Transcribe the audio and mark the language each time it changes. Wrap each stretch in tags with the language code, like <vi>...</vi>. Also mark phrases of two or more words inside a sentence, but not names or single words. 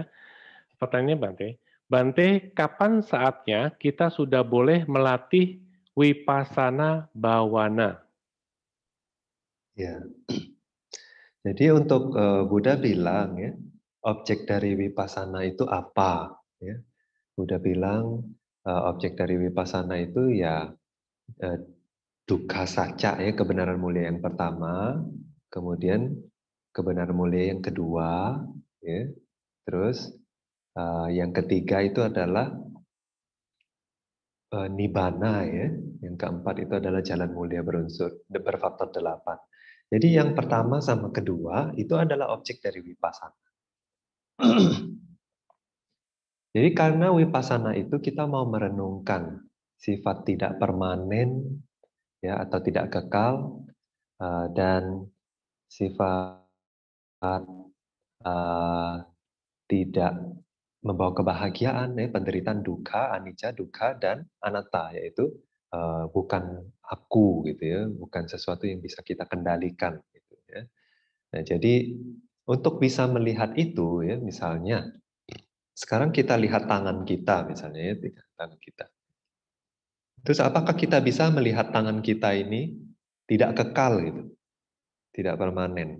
<id>Pertanyaannya Bante, kapan saatnya kita sudah boleh melatih</id> <pi>Vipassana Bhavana?</pi> <id>Ya. Jadi untuk Buddha bilang ya, objek dari Vipassana itu apa? Ya. Buddha bilang objek dari Vipassana itu ya</id> <pi>dukkha sacca</pi> <id>ya, kebenaran mulia yang pertama, kemudian kebenaran mulia yang kedua, ya. Terus yang ketiga itu adalah nibbana ya, yang keempat itu adalah jalan mulia berfaktor 8. Jadi yang pertama sama kedua itu adalah objek dari Vipassana. Jadi karena Vipassana itu kita mau merenungkan sifat tidak permanen ya atau tidak kekal dan sifat tidak membawa kebahagiaan, ya, penderitaan, duka,</id> <pi>anicca, dukkha,</pi> <id>dan anatta, yaitu bukan aku gitu ya, bukan sesuatu yang bisa kita kendalikan gitu ya. Nah, jadi untuk bisa melihat itu ya, misalnya sekarang kita lihat tangan kita misalnya ya, tangan kita. Terus apakah kita bisa melihat tangan kita ini tidak kekal gitu, tidak permanen?</id>